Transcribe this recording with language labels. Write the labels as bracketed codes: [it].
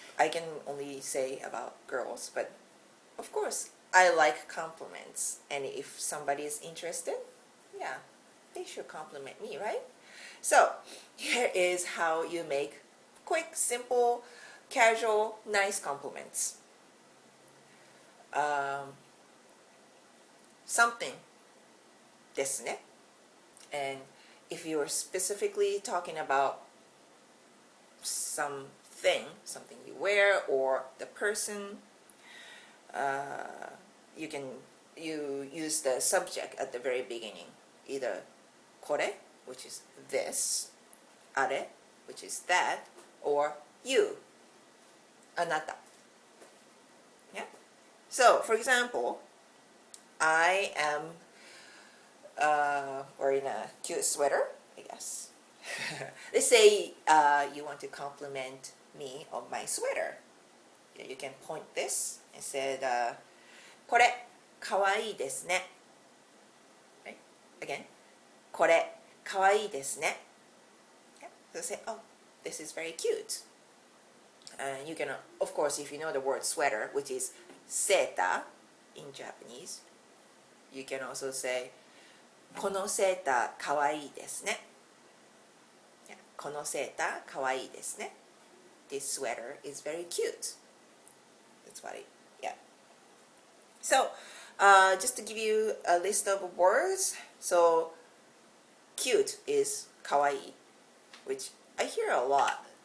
[en] I can only say about girls, but of course, I like compliments. And if somebody is interested, yeah, they should compliment me, right? So here is how you make quick, simple, casual, nice compliments. something [ja] ですね. [en] And if you're specifically talking about something you wear or the person, you use the subject at the very beginning, either これ which is this, あれ which is that, or you, あなた. Yeah. So, for example, I am wearing a cute sweater, I guess. Let's say you want to compliment me on my sweater. You can point this and say, [ja] これかわいいですね. [en] Right? Again, [ja] これかわいいですね. [en] Yeah. So say, oh, this is very cute. And you can, of course, if you know the word sweater, which is seta in Japanese, you can also say, [ja] このセーターかわいいですね. [en] Yeah. [ja] このセーターかわいいですね. [en] This sweater is very cute. That's what yeah. So, just to give you a list of words, so cute is かわいい, which I hear a lot.